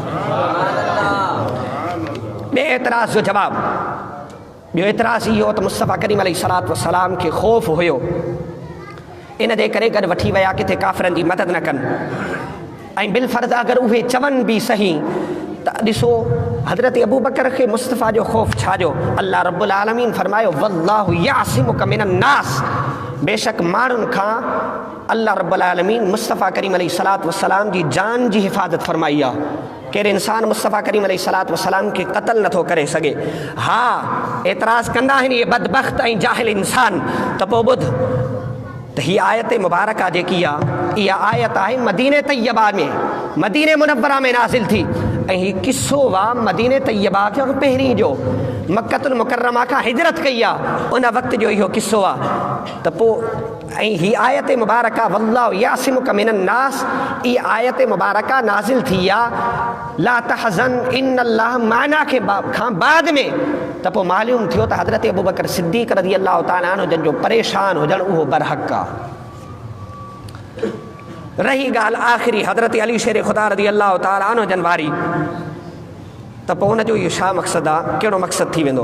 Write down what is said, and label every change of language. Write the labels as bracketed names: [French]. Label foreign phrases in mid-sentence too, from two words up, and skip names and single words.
[Sindhi] ॿिए एतिराज़ जो जवाबु ॿियो एतिराज़ इहो त मुस्तफ़ा करीम [Arabic] عليه الصلاة والسلام [Sindhi] खे ख़ौफ़ हुयो इन जे करे गॾु वठी विया किथे काफ़िरनि जी मदद न कनि ऐं बिलफ़र्ज़ अगरि उहे चवनि बि सही त ॾिसो हज़रत अबू बकर खे मुस्तफ़ा जो ख़ौफ़ छाजो अल्लाह [Arabic] رب العالمين [Sindhi] फरमायो [Arabic] والله يعصمك من الناس [Sindhi] बेशक माण्हुनि खां अल्लाह [Arabic] رب العالمين [Sindhi] मुस्तफ़ा करीम [Arabic] عليه الصلاة والسلام [Sindhi] जी जान जी हिफ़ाज़त फरमाई आहे। कहिड़े इंसान मुस्तफ़ा करीम [Arabic] عليه الصلاة والسلام [Sindhi] खे क़त्ल नथो करे सघे। हा एतिराज़ कंदा आहिनि इहे बदबख़्त ऐं जाहिल इंसान त पोइ ॿुध त हीअ आयत मुबारका जेकी आहे इहा आयत आहे मदीने तैयबा में मदीने मुनव्वरा में नाज़िल थी ऐं हीउ किस्सो आहे मदीने तैयबा खे पहिरीं जो मक्कतुल मुकर्रमा खां हिजरत कई आहे उन वक़्त जो इहो किस्सो आहे। त पोइ ऐं ही आयत मुबारका [Arabic] والله يعصمك من الناس, [Sindhi] ई आयत मुबारका नाज़िल थी आहे [Arabic] لا تحزن إن الله معنا [Sindhi] खे खां बाद में, त पोइ मालूम थियो त हज़रत अबू बकर सिद्दीक़ [Arabic] رضي الله تعالى عنه [Sindhi] जन जो परेशान हुजणु उहो बरहक़ आहे। रही ॻाल्हि आख़िरी हज़रत अली शेर ख़ुदा [Arabic] رضي الله تعالى عنه [Sindhi] जन वारी, त पोइ हुनजो इहो छा मक़सदु आहे, कहिड़ो मक़सदु थी वेंदो?